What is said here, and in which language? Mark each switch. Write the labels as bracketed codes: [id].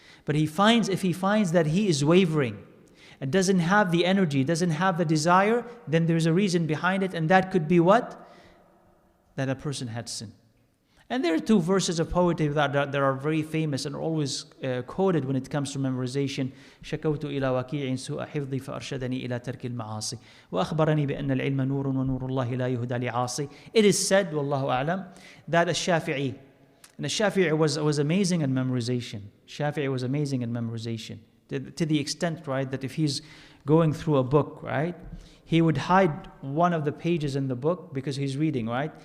[en] But if he finds that he is wavering and doesn't have the energy, doesn't have the desire, then there's a reason behind it, and that could be what? That a person had sinned. And there are two verses of poetry that are very famous and are always quoted when it comes to memorization. [ar] شكوت إلى وكيع سوء حفظي فأرشدني إلى ترك المعاصي وأخبرني بأن العلم نور ونور الله لا يهدى لعاصي. [en] It is said, [ar] والله أعلم, [en] that الشافعي, and the Shafi'i was amazing in memorization. Shafi'i was amazing in memorization. To the extent, right, that if he's going through a book, right, he would hide one of the pages in the book because he's reading, right?